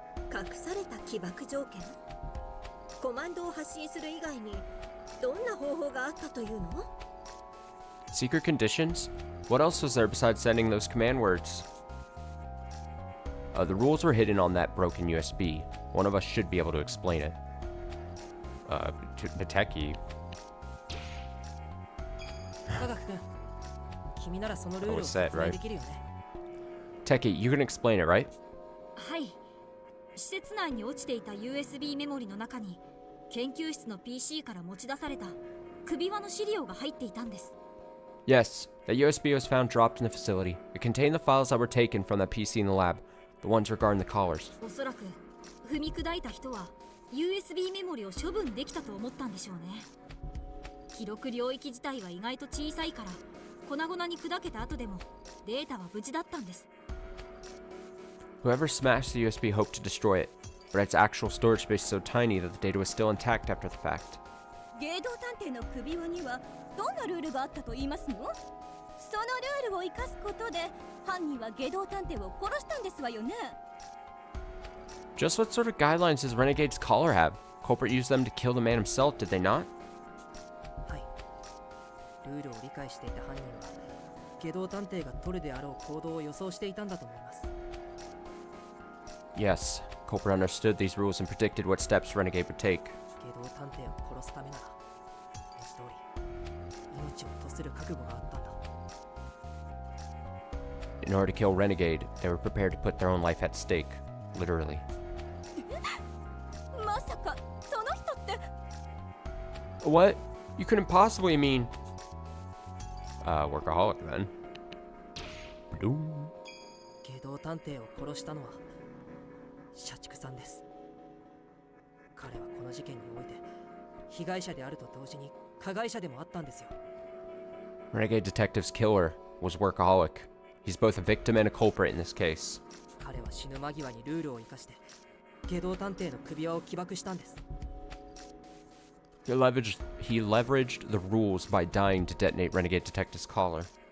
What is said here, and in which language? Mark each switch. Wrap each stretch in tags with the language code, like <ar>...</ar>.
<ja>隠された起爆条件、コマンドを発信する以外にどんな方法があったというの？</ja> <en>Secret conditions? What else was there besides sending those command words? The rules were hidden on that broken USB. One of us should be able to explain it. To Techie.</en> <ja>科学君、君ならそのルールを</ja> <en>What's that,</en> <ja>説明できるよね。</ja> <en>Techie, you can explain it, right?</en> <ja>はい。施設内に落ちていた USB メモリの中に研究室の PC から持ち出された首輪の資料が入っていたんです。</ja> <en>Yes, that USB was found dropped in the facility. It contained the files that were taken from that PC in the lab, the ones regarding the collars.</en> <ja>おそらく踏み砕いた人は USB メモリを処分できたと思ったんでしょうね。記録領域自体は意外と小さいから粉々に砕けた後でもデータは無事だったんです。</ja> <en>Whoever smashed the USB hoped to destroy it, but its actual storage space is so tiny that the data was still intact after the fact.</en> <ja>芸道探偵の首輪にはどんなルールがあったと言いますの？そのルールを生かすことで犯人は芸道探偵を殺したんですわよね。</ja> <en>Just what sort of guidelines does Renegade's collar have? Culprit used them to kill the man himself, did they not?</en> <ja>はい。ルールを理解していた犯人はゲド探偵が取るであろう行動を予想していたんだと思います。</ja> <en>Yes, Culprit understood these rules and predicted what steps Renegade would take.</en> <ja>ゲド探偵を殺すためなら文字通り命を賭する覚悟があったんだ。</ja> <en>In order to kill Renegade, they were prepared to put their own life at stake, literally.</en> <ja>まさかその人って。</ja> <en>What? You couldn't possibly mean... Workaholic then. Bloom.</en> <ja>ゲド探偵を殺したのは社畜さんです。彼はこの事件において被害者であると同時に加害者でもあったんですよ。</ja> <en>Renegade Detective's killer was Workaholic. He's both a victim and a culprit in this case.</en> <ja>彼は死ぬ間際にルールを生かしてゲド探偵の首輪を起爆したんです。</ja> <en>He leveraged the rules by dying to detonate Renegade Detective's collar.</en>